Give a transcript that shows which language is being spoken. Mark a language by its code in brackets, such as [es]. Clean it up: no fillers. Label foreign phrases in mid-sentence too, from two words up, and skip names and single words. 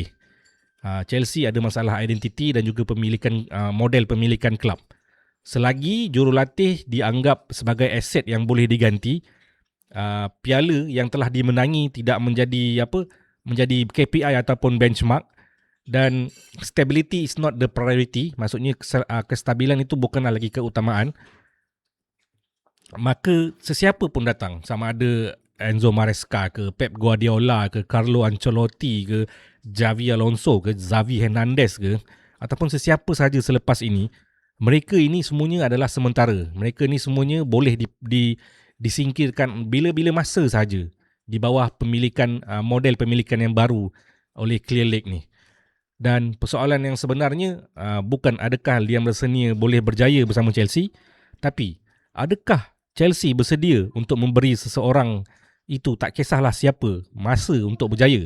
[ms] Chelsea ada masalah identiti dan juga pemilikan model pemilikan kelab. Selagi jurulatih dianggap sebagai aset yang boleh diganti, piala yang telah dimenangi tidak menjadi menjadi KPI ataupun benchmark, dan [en] stability is not the priority, [ms] maksudnya kestabilan itu bukanlah lagi keutamaan, maka sesiapa pun datang, sama ada Enzo Maresca ke, Pep Guardiola ke, Carlo Ancelotti ke, Xavi Alonso ke, Xavi Hernandez ke, ataupun sesiapa sahaja selepas ini, mereka ini semuanya adalah sementara. Mereka ini semuanya boleh disingkirkan bila-bila masa sahaja di bawah pemilikan model pemilikan yang baru oleh Clear Lake ni. Dan persoalan yang sebenarnya bukan adakah Liam Rosenior boleh berjaya bersama Chelsea, tapi adakah Chelsea bersedia untuk memberi seseorang itu, tak kisahlah siapa, masa untuk berjaya.